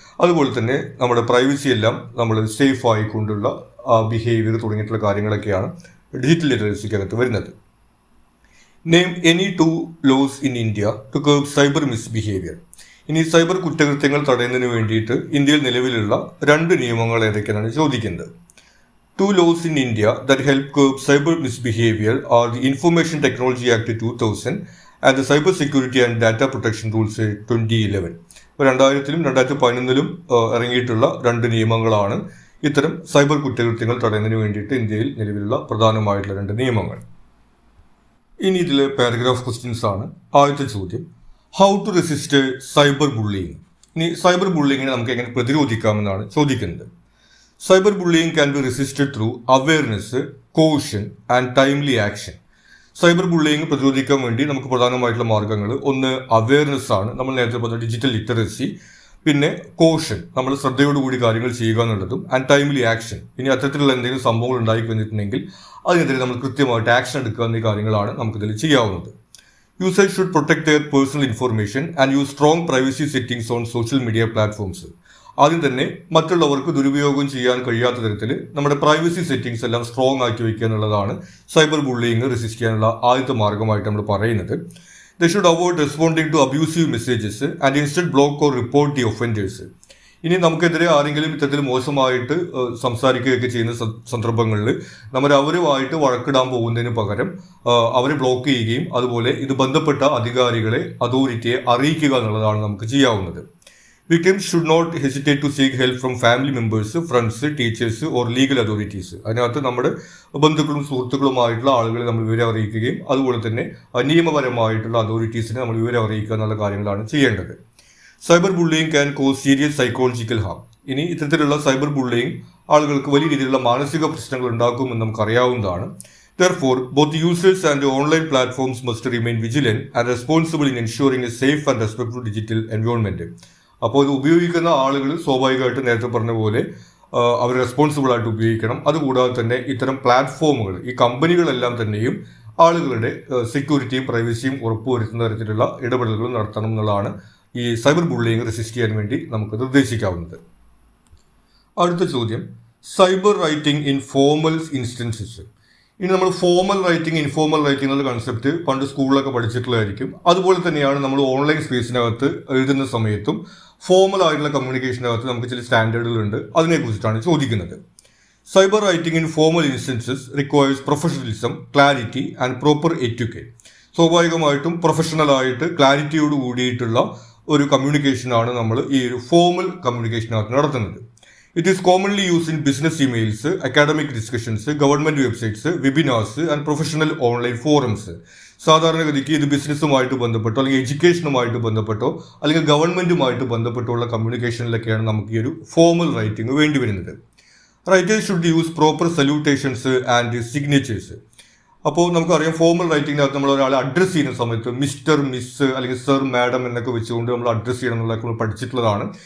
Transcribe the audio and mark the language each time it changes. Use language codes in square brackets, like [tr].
[ml] അതുപോലെ തന്നെ നമ്മുടെ പ്രൈവസി എല്ലാം നമ്മൾ സേഫ് ആയിക്കൊണ്ടുള്ള ബിഹേവിയർ തുടങ്ങിയിട്ടുള്ള കാര്യങ്ങളൊക്കെയാണ് ഡിജിറ്റൽ ലിറ്ററസിക്കകത്ത് വരുന്നത്. [en] Name any 2 laws in India to curb cyber misbehaviour. [ml] ഇനി സൈബർ കുറ്റകൃത്യങ്ങൾ തടയുന്നതിന് വേണ്ടിയിട്ട് ഇന്ത്യയിൽ നിലവിലുള്ള 2 നിയമങ്ങൾ ഏതൊക്കെയാണ് ചോദിക്കുന്നത്. [en] 2 laws in India that help curb cyber misbehavior are the Information Technology Act 2000 and the Cyber Security and Data Protection Rules 2011. [ml] 2000-ലും 2011-ലും ഇറങ്ങിയിട്ടുള്ള 2 നിയമങ്ങളാണ് ഇത്തരം സൈബർ കുറ്റകൃത്യങ്ങൾ തടയുന്നതിന് വേണ്ടിയിട്ട് ഇന്ത്യയിൽ നിലവിലുള്ള പ്രധാനമായിട്ടുള്ള 2 നിയമങ്ങൾ. ഇനി ഇതിലെ പാരഗ്രാഫ് ക്വസ്റ്റ്യൻസ് ആണ്. ആദ്യത്തെ ചോദ്യം, [en] How to resist cyber bullying. [ml] ഇനി സൈബർ ബുള്ളിങ്ങിനെ നമുക്ക് എങ്ങനെ പ്രതിരോധിക്കാമെന്നാണ് ചോദിക്കുന്നത്. [en] Cyber bullying can be resisted through awareness, caution and timely action. [ml] Cyber bullying പ്രതിരോധിക്കാൻ വേണ്ടി നമുക്ക് പ്രധാനമായിട്ടുള്ള മാർഗ്ഗങ്ങൾ, ഒന്ന് അവെയർനെസ് ആണ്, നമ്മൾ നേരത്തെ പറഞ്ഞ ഡിജിറ്റൽ ലിറ്ററസി, പിന്നെ കോഷൻ, നമ്മൾ ശ്രദ്ധയോടുകൂടി കാര്യങ്ങൾ ചെയ്യുക എന്നുള്ളതും, [en] And timely action. [ml] ഇനി അത്തരത്തിലുള്ള എന്തെങ്കിലും സംഭവങ്ങൾ ഉണ്ടായി കഴിഞ്ഞിട്ടുണ്ടെങ്കിൽ അതിനെതിരെ നമ്മൾ കൃത്യമായിട്ട് ആക്ഷൻ എടുക്കുക എന്നീ കാര്യങ്ങളാണ് നമുക്കിതിൽ ചെയ്യാവുന്നത്. [en] Users should protect their personal information and use strong privacy settings on social media platforms. [ml] ആദ്യം തന്നെ മറ്റുള്ളവർക്ക് ദുരുപയോഗം ചെയ്യാൻ കഴിയാത്ത തരത്തിൽ നമ്മുടെ പ്രൈവസി സെറ്റിംഗ്സ് എല്ലാം സ്ട്രോങ് ആക്കി വയ്ക്കുക എന്നുള്ളതാണ് സൈബർ ബുള്ളിങ് റെസിസ്റ്റ് ചെയ്യാനുള്ള ആദ്യത്തെ മാർഗ്ഗമായിട്ട് നമ്മൾ പറയുന്നത്. [en] They should avoid responding to abusive messages and instead block or report the offenders. [ml] ഇനി നമുക്കെതിരെ ആരെങ്കിലും ഇത്തരത്തിൽ മോശമായിട്ട് സംസാരിക്കുകയൊക്കെ ചെയ്യുന്ന സന്ദർഭങ്ങളിൽ നമ്മൾ അവരുമായിട്ട് വഴക്കിടാൻ പോകുന്നതിന് പകരം അവരെ ബ്ലോക്ക് ചെയ്യുകയും അതുപോലെ ഇത് ബന്ധപ്പെട്ട അധികാരികളെ, അതോറിറ്റിയെ അറിയിക്കുക എന്നുള്ളതാണ് നമുക്ക് ചെയ്യാവുന്നത്. [en] Victims should not hesitate to seek help from family members, friends, teachers or legal authorities. [ml] അതിനകത്ത് നമ്മുടെ ബന്ധുക്കളും സുഹൃത്തുക്കളുമായിട്ടുള്ള ആളുകളെ നമ്മൾ വിവരം അറിയിക്കുകയും അതുപോലെ തന്നെ നിയമപരമായിട്ടുള്ള അതോറിറ്റീസിനെ നമ്മൾ വിവരം അറിയിക്കുക എന്നുള്ള കാര്യങ്ങളാണ് ചെയ്യേണ്ടത്. [en] Cyber bullying can cause serious psychological harm. [ml] ഇനി ഇത്തരത്തിലുള്ള സൈബർ ബുള്ളിങ് ആളുകൾക്ക് വലിയ രീതിയിലുള്ള മാനസിക പ്രശ്നങ്ങൾ ഉണ്ടാക്കുമെന്ന് നമുക്കറിയാവുന്നതാണ്. [en] Therefore, both users and online platforms must remain vigilant and responsible in ensuring a safe and respectful digital environment. [ml] അപ്പോൾ ഇത് ഉപയോഗിക്കുന്ന ആളുകൾ സ്വാഭാവികമായിട്ട് നേരത്തെ പറഞ്ഞ പോലെ അവർ റെസ്പോൺസിബിൾ ആയിട്ട് ഉപയോഗിക്കണം. അതുകൂടാതെ തന്നെ ഇത്തരം പ്ലാറ്റ്ഫോമുകൾ, ഈ കമ്പനികളെല്ലാം തന്നെയും ആളുകളുടെ സെക്യൂരിറ്റിയും പ്രൈവസിയും ഉറപ്പുവരുത്തുന്ന തരത്തിലുള്ള ഇടപെടലുകൾ നടത്തണം എന്നുള്ളതാണ് ഈ സൈബർ ബുള്ളിങ് റെസിസ്റ്റ് ചെയ്യാൻ വേണ്ടി നമുക്ക് നിർദ്ദേശിക്കാവുന്നത്. അടുത്ത ചോദ്യം, [en] Cyber writing in formal instances. [ml] ഇനി നമ്മൾ ഫോർമൽ റൈറ്റിംഗ്, ഇൻഫോർമൽ റൈറ്റിംഗ് എന്നുള്ള കൺസെപ്റ്റ് പണ്ട് സ്കൂളിലൊക്കെ പഠിച്ചിട്ടുള്ളതായിരിക്കും. അതുപോലെ തന്നെയാണ് നമ്മൾ ഓൺലൈൻ സ്പേസിനകത്ത് എഴുതുന്ന സമയത്തും ഫോർമൽ ആയിട്ടുള്ള കമ്മ്യൂണിക്കേഷനകത്ത് നമുക്ക് ചില സ്റ്റാൻഡേർഡുകളുണ്ട്. അതിനെക്കുറിച്ചിട്ടാണ് ചോദിക്കുന്നത്. [en] Cyber writing in formal instances requires professionalism, clarity and proper etiquette. [ml] സ്വാഭാവികമായിട്ടും പ്രൊഫഷണലായിട്ട് ക്ലാരിറ്റിയോട് കൂടിയിട്ടുള്ള ഒരു കമ്മ്യൂണിക്കേഷനാണ് നമ്മൾ ഈ ഒരു ഫോർമൽ കമ്മ്യൂണിക്കേഷനകത്ത് നടത്തുന്നത്. [en] It is commonly used in business emails, academic discussions, government websites, webinars and professional online forums. [ml] സാധാരണഗതിക്ക് ഇത് ബിസിനസ്സുമായിട്ട് ബന്ധപ്പെട്ടോ അല്ലെങ്കിൽ എഡ്യൂക്കേഷനുമായിട്ട് ബന്ധപ്പെട്ടോ അല്ലെങ്കിൽ ഗവൺമെൻറ്റുമായിട്ട് ബന്ധപ്പെട്ടോ ഉള്ള കമ്മ്യൂണിക്കേഷനിലൊക്കെയാണ് നമുക്ക് ഈ ഒരു ഫോർമൽ റൈറ്റിംഗ് വേണ്ടി വരുന്നത്. [en] Writers should use proper salutations and signatures. [ml] അപ്പോൾ നമുക്കറിയാം ഫോർമൽ റൈറ്റിങ്ങിനകത്ത് നമ്മൾ ഒരാളെ അഡ്രസ്സ് ചെയ്യുന്ന സമയത്ത് മിസ്റ്റർ, മിസ് അല്ലെങ്കിൽ സർ, മാഡം എന്നൊക്കെ വെച്ചുകൊണ്ട് നമ്മൾ അഡ്രസ്സ് ചെയ്യണം എന്നുള്ളതൊക്കെ നമ്മൾ പഠിച്ചിട്ടുള്ളതാണ്.